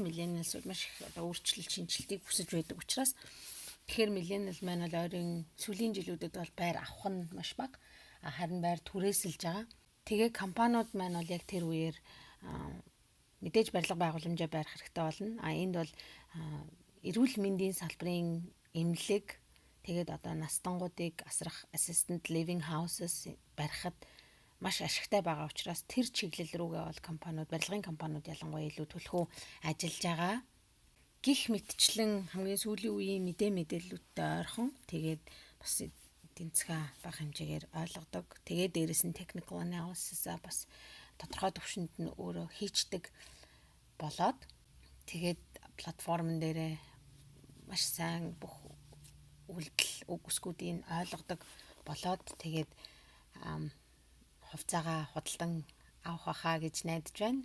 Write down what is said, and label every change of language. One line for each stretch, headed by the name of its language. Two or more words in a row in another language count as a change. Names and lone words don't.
Mongolian: Millennials маш их одоо өөрчлөлт шинжилтийг хүсэж байдаг учраас тэгэхээр millennial маань бол ойрын сүүлийн жилүүдэд бол байр авах нь маш бага. Харин байр түрээсэлж байгаа. Тэгээ компаниуд маань бол яг тэр үеэр мэдээж барилга байгууламжаа барих хэрэгтэй болно. Энд бол эрүүл мэндийн салбарын эмнэлэг тэгээд одоо настангуудыг асрах
English: assistant living houses
Mongolian: барихад маш ашигтай байгаа учраас тэр чиглэл рүүгээ бол компаниуд, барилгын компаниуд ялангуяа илүү төлхөө ажиллаж байгаа. Гэх мэтчлэн хамгийн сүүлийн үеийн мэдээллүүдтэй ойрхон тэгээд бас эдийн засгаа бага хэмжээгээр ойлгодог. Тэгээд дээрэс нь
English: technical analysis-
Mongolian: а бас тодорхой төвшөнд нь өөрөө хийчдэг болоод тэгээд платформ дээрээ маш сайн бүх үйлдэл үг үсгүүдийг ойлгодог болоод тэгээд хувьцаагаа худалдан авах байхаа гэж найдаж байна.